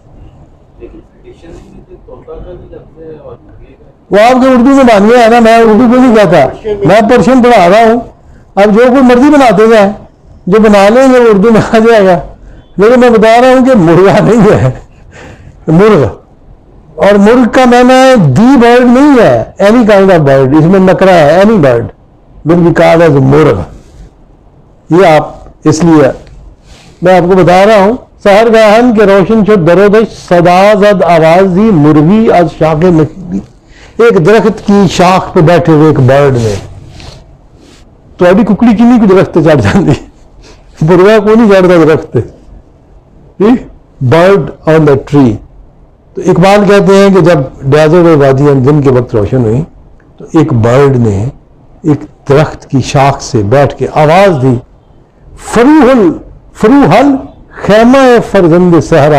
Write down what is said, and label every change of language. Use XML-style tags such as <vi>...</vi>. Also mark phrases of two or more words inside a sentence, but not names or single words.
<ur>وہ آپ کے اردو میں بن گیا ہے نا، میں اردو کو نہیں کہتا، میں پرشین پڑھا رہا ہوں. اب جو کوئی مرضی بناتے جائیں، جو بنا لیں گے وہ اردو میں آ جائے گا. لیکن میں بتا رہا ہوں کہ مرغا نہیں ہے، مرغ. اور مرغ کا معنی ہے</ur> <en>the bird</en> <ur>نہیں ہے،</ur> <en>any kind of bird.</en> <ur>اس میں نکرا ہے،</ur> <en>any bird will be called as مرغ.</en> <ur>یہ آپ اس لیے میں آپ کو بتا رہا ہوں.</ur> <fa>سحر گاہن کے روشن شد در و دشت، صدا زد</fa> <ur>آواز دی</ur> <fa>مرغی از شاخ نخیلی.</fa> <ur>ایک درخت کی شاخ پہ بیٹھے ہوئے ایک برڈ نے. تو ابھی ککڑی کی نہیں کوئی درخت چڑھ جاتی، مرغا کو نہیں چڑھتا درخت.</ur> <en>bird on the tree.</en> <ur>تو اقبال کہتے ہیں کہ جب ڈیزرٹ اور وادیاں دن کے وقت روشن ہوئی تو ایک برڈ نے ایک درخت کی شاخ سے بیٹھ کے آواز دی،</ur> <fa>فروحل خیمہ فرزند صحرا.</fa>